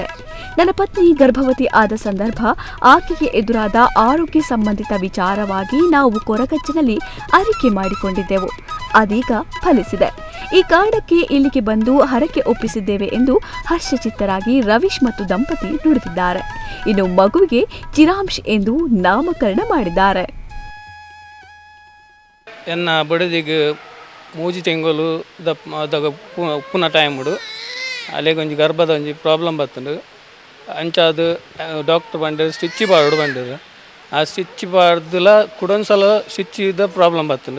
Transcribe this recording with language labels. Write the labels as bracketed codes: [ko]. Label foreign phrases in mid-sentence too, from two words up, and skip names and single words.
[kn] ನನ್ನ ಪತ್ನಿ ಗರ್ಭವತಿ ಆದ ಸಂದರ್ಭ ಆಕೆಗೆ ಎದುರಾದ ಆರೋಗ್ಯ ಸಂಬಂಧಿತ ವಿಚಾರವಾಗಿ ನಾವು ಕೊರಗಜ್ಜನಲ್ಲಿ ಅರಿಕೆ ಮಾಡಿಕೊಂಡಿದ್ದೆವು. ಅದೀಗ ಫಲಿಸಿದೆ. ಈ ಕಾರಣಕ್ಕೆ ಇಲ್ಲಿಗೆ ಬಂದು ಹರಕೆ ಒಪ್ಪಿಸಿದ್ದೇವೆ ಎಂದು ಹರ್ಷಚಿತ್ತರಾಗಿ ರವೀಶ್ ಮತ್ತು ದಂಪತಿ ನುಡಿದಿದ್ದಾರೆ. ಇನ್ನು ಮಗುವಿಗೆ ಚಿರಾಂಶ್ ಎಂದು ನಾಮಕರಣ ಮಾಡಿದ್ದಾರೆ. [tcy] ಎನ್ನ ಬಡದಿಗೆ 3 ತಿಂಗಳು ಪುನಃ ಟೈಮ್ ಉಡು ಅಲ್ಲಿಗೆ ಒಂಜಿ ಗರ್ಭದ ಒಂಜಿ ಪ್ರಾಬ್ಲಮ್ ಬರ್ತುಂಡು. ಅಂಚಾದು ಡಾಕ್ಟರ್ ಬಂದಿರು ಸ್ಟಿಚ್ ಪಾಡು ಬಂದಿರು. ಆ ಸ್ಟಿಚ್ ಪಾಡ್ದಲ ಕುಡೊಂದ್ಸಲ ಸ್ಟಿಚ್ದ ಪ್ರಾಬ್ಲಮ್ ಬರ್ತುಂಡು.